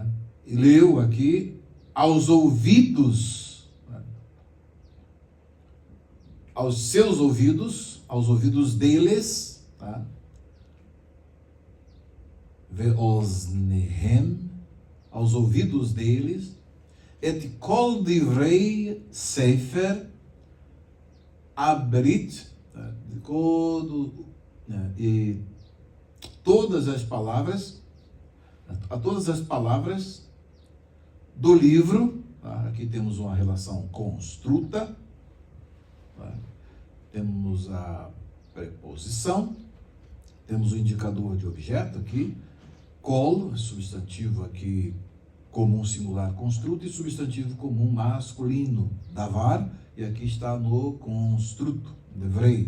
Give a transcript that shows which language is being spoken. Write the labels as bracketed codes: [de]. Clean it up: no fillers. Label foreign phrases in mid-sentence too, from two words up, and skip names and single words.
[pt] E leu aqui aos ouvidos, né? Aos seus ouvidos, aos ouvidos deles, tá? Ve'oznehem, aos ouvidos deles, [he] את כל דברי ספר הברית, [pt] e todas as palavras do livro. Tá? Aqui temos uma relação construta, tá? Temos a preposição, temos o indicador de objeto aqui, kol, substantivo aqui comum singular construto, e substantivo comum masculino, davar, e aqui está no construto, devrei.